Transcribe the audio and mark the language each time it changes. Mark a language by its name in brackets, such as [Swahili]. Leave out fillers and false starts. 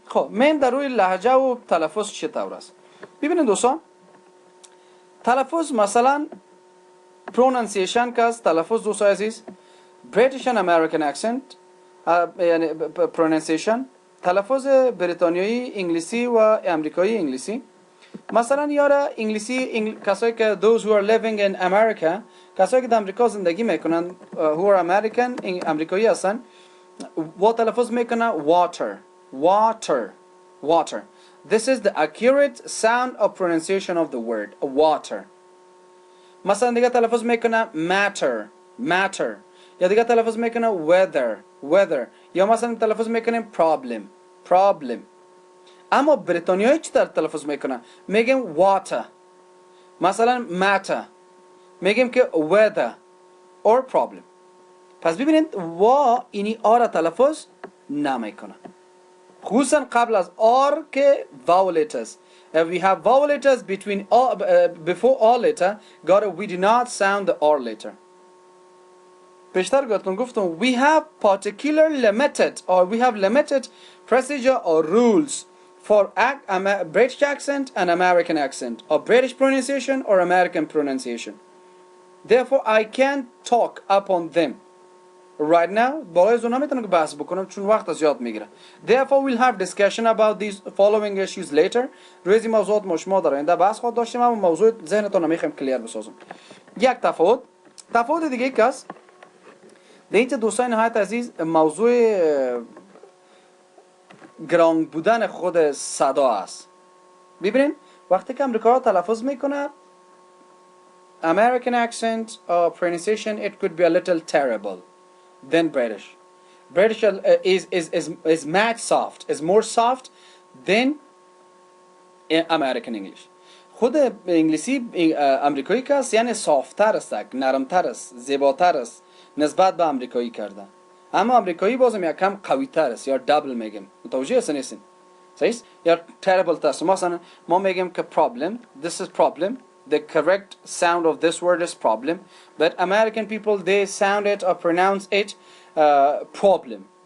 [Persian] خب من در روی لهجه و تلفظ چطور است؟ ببینید دوستان، تلفظ مثلا پرونانسیشن که است، تلفظ دوستان عزیز British and American accent، یعنی پرونانسیشن تلفظ بریتانیایی انگلیسی و امریکایی انگلیسی. مثلا یاره انگلیسی کسایی که [English] those who are living in America، [Persian] کسایی که در امریکا زندگی میکنن [English] who are American [Persian] امریکایی هستن، و تلفظ میکنن water water water. [English] This is the accurate sound of pronunciation of the word water. [Persian] مثلا دیگه تلفظ میکنن matter matter، یا دیگه تلفظ میکنن weather weather، یا مثلا تلفظ میکنن problem problem. اما بریتانیایی چی تلفظ میکنن؟ میگیم water، مثلا matter، میگیم که weather or problem. پس ببینید وا اینی آر تلفظ نمیکنه، خصوصا قبل از آر که vowel letters. [English] If we have vowel letters between all, before all letter, we do not sound the R letter. [Persian] پیشتر گفتم [English] we have particular limited or we have limited procedure or rules for British accent and American accent, or British pronunciation or American pronunciation. Therefore I can't talk upon them right now. [Persian] بالای از اونها میتونم که بحث بکنم چون وقت زیاد میگیره. [English] Therefore we'll have discussion about these following issues later. [Persian] روی این موضوعات ما شما در آینده بحث خواهد داشتیم، اما موضوع ذهنتون میخوایم کلیر بسازم. یک تفاوت دیگه که است در اینجا دوستان نهایت عزیز، موضوع گرانگ بودن خود صدا است. ببینید وقتی که امریکا تلفظ میکنه [English] American accent or pronunciation, it could be a little terrible than British. British is much soft, is more soft than American English. [Persian] خود انگلیسی امریکایی که است یعنی صافتر است، نرمتر است، زیباتر است نسبت به امریکایی کردن. اما امریکایی بازم یک کم قوی تر است، یا دابل میگیم. متوجه هستین؟ صحیح؟ یا terrible تر. مثلا ما میگیم که problem, [English] this is problem. The correct sound of this word is problem, but American people they sound it or pronounce it problem.